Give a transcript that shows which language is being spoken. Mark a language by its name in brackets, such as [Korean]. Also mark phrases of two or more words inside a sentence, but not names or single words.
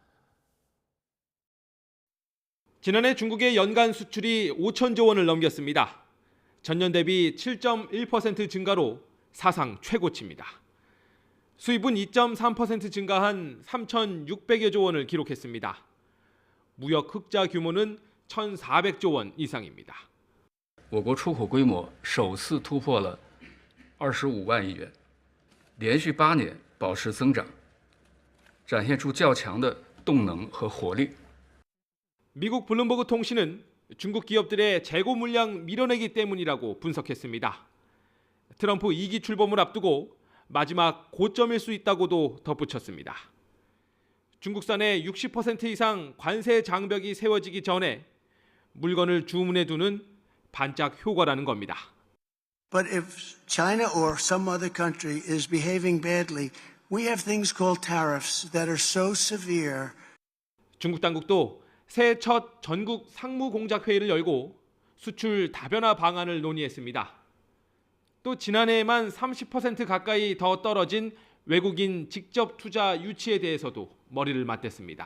[Korean] 지난해 중국의 연간 수출이 5천조 원을 넘겼습니다. 전년 대비 7.1% 증가로 사상 최고치입니다. 수입은 2.3% 증가한 3,600여조 원을 기록했습니다. 무역 흑자 규모는 1,400조 원 이상입니다. [Chinese] 我国出口规模首次突破了25万亿元，连续8年保持增长，展现出较强的动能和活力。 [Korean] 미국 블룸버그 통신은 중국 기업들의 재고 물량 밀어내기 때문이라고 분석했습니다. 트럼프 2기 출범을 앞두고 마지막 고점일 수 있다고도 덧붙였습니다. 중국산의 60% 이상 관세 장벽이 세워지기 전에 물건을 주문해 두는 반짝 효과라는 겁니다. [English] But if China or some other country is behaving badly, we have things called tariffs that are so severe. [Korean] 중국 당국도 새해 첫 전국 상무 공작 회의를 열고 수출 다변화 방안을 논의했습니다. 또 지난해에만 30% 가까이 더 떨어진 외국인 직접 투자 유치에 대해서도 머리를 맞댔습니다.